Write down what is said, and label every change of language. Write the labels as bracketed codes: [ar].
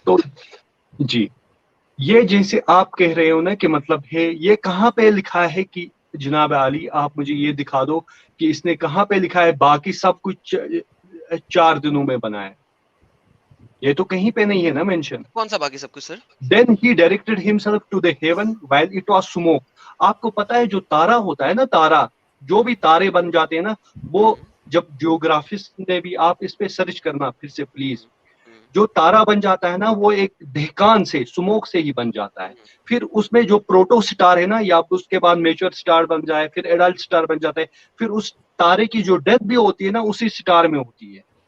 [ur] تو جی, یہ جیسے آپ کہہ رہے ہو نا کہ مطلب ہے, یہ کہاں پہ لکھا ہے کہ جناب عالی آپ مجھے یہ دکھا دو کہ اس نے کہاں پہ لکھا ہے باقی سب کچھ 4 دنوں میں بنا ہے. یہ تو کہیں پہ نہیں ہے نا مینشن. کون سا باقی سب کچھ سر؟ [en] Then he directed himself to the heaven while it was smoke. [ur] آپ کو پتا ہے جو تارا ہوتا ہے نا, تارا, جو بھی تارے بن جاتے ہیں نا, وہ جب جیوگرافسٹ نے بھی, آپ اس پہ سرچ کرنا پھر سے پلیز, جو تارا بن جاتا ہے نا وہ ایک دہکان سے, سموک سے ہی بن جاتا ہے. پھر اس میں جو پروٹو سٹار ہے نا, یا اس کے بعد میچور سٹار بن جائے, پھر ایڈلٹ سٹار بن جاتا ہے, پھر اس تارے کی جو ڈیتھ بھی ہوتی ہے نا اسی سٹار میں ہوتی ہے.